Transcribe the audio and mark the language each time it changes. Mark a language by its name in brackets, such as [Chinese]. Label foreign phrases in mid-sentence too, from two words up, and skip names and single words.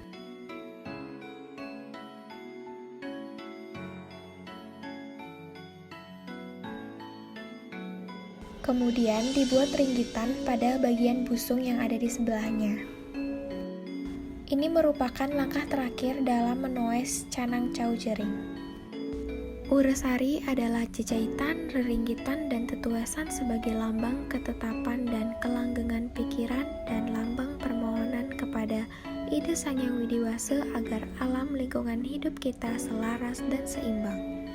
[Indonesian] Kemudian dibuat ringgitan pada bagian busung yang ada di sebelahnya. Ini merupakan langkah terakhir dalam menoes canang cau jering. Uresari adalah jejahitan, reringgitan, dan tetuasan sebagai lambang ketetapan dan kelanggengan pikiran dan lambang permohonan kepada Ida Sang Hyang Widiwasa agar alam lingkungan hidup kita selaras dan seimbang.